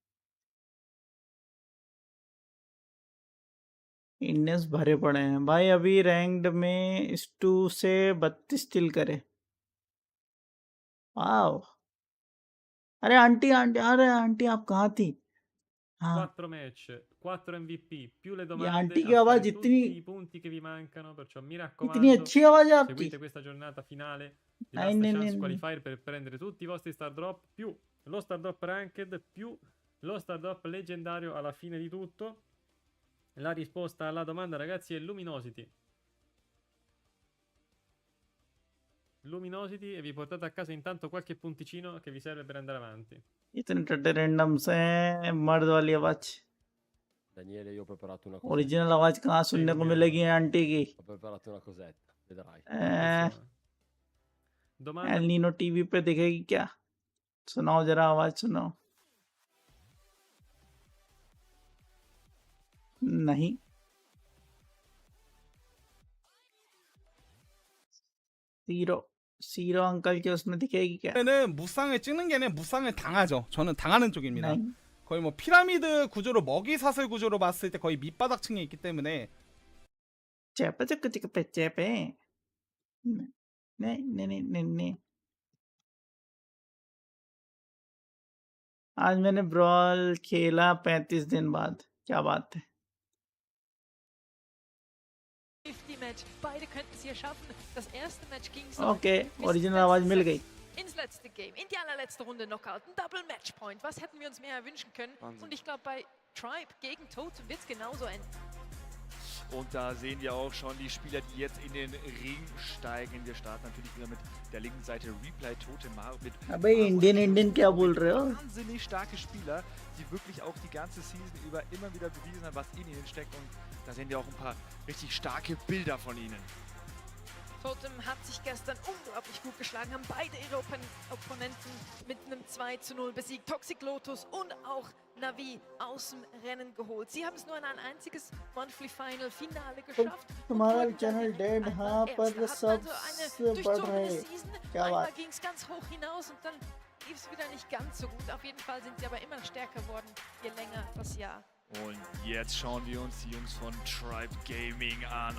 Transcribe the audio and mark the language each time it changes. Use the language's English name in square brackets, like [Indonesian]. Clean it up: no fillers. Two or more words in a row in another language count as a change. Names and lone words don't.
[Hindi] इंडियंस भरे पड़े हैं भाई। अभी रैंक्ड में इस 2 से 32 किल करे। वाओ। अरे आंटी आंटी, अरे आंटी आप कहाँ थी? हाँ [Italian] 4 match, 4 MVP, più le [Hindi] ये [Italian] domande [Hindi] आंटी की [Italian] a [Hindi] आवाज [Italian] fare [Hindi] इतनी [Italian] tutti I punti che vi mancano, perciò mi [Hindi] इतनी [Italian] raccomando, [Hindi] अच्छी आवाज है आपकी। [Italian] seguite questa giornata finale di [Hindi] नहीं [Italian] Last [Hindi] नहीं [Italian] Chance [Hindi] नहीं [Italian] Qualifier per prendere tutti i vostri [English] star drop, [Italian] più lo [English] star drop ranked, [Italian] più lo [English] star drop [Italian] leggendario alla fine di tutto. La risposta alla domanda, ragazzi, è Luminosity. Luminosity, e vi portate a casa intanto qualche punticino che vi serve per andare avanti. [Hindi] इतने टट्टे रैंडम से हैं, मर्द वाली आवाज। [Italian] Daniele, io ho preparato una cosetta. [Hindi] ओरिजिनल आवाज कहाँ सुनने को मिलेगी आंटी की? [Italian] Ho preparato una cosetta, vedrai. Domanda [Hindi] एल नीनो टीवी पे दिखेगी क्या? सुनाओ जरा, आवाज सुनाओ। नहीं। सीरो अंकल के उसमें दिखेगी क्या? [Korean] 는 무쌍을 찍는 게 아니라 무쌍을 당하죠. 저는 당하는 쪽입니다. [Hindi] नहीं। [Korean] 거의 뭐 피라미드 구조로 먹이 사슬 구조로 봤을 때 거의 밑바닥층에 있기 때문에 [Hindi] चेपे चेपे चेपे चेपे। नहीं नहीं नहीं नहीं नहीं। आज मैंने ब्रॉल खेला 35 दिन बाद। क्या बात है? 50-Match. [German] Beide könnten es hier schaffen. Das erste Match ging so. [Hindi] ओके, ओरिजिनल आवाज मिल गई। [German] Ins letzte Game, in die allerletzte Runde Knockout, ein [English] Double Matchpoint. [German] Was hätten wir uns mehr wünschen können? Wahnsinn. Und ich glaube, bei Tribe gegen Totem wird es genauso enden. Und da sehen wir auch schon die Spieler, die jetzt in den Ring steigen. Wir starten natürlich wieder mit der linken Seite Replay Totemar mit [Hindi] अबे इंडियन क्या बोल रहे हो? [German] wahnsinnig starke Spieler, die wirklich auch die ganze Season über immer wieder bewiesen haben, was in ihnen steckt. Und da sehen wir auch ein paar richtig starke Bilder von ihnen. Totem hat sich gestern unglaublich gut geschlagen, haben beide ihre Opponenten mit einem 2:0 besiegt. Toxic Lotus und auch Navi aus dem Rennen geholt. Sie haben es nur in ein einziges [English] Monthly Final [German] Finale geschafft. [Hindi] तुम्हारा [English] channel dead [Hindi] हाँ पर सब बढ़ रहे। क्या [German] Einmal [Hindi] बात? [German] ging es ganz hoch hinaus und dann lief es wieder nicht ganz so gut. Auf jeden Fall sind sie aber immer stärker geworden, je länger das Jahr. Und jetzt schauen wir uns die Jungs von Tribe Gaming an.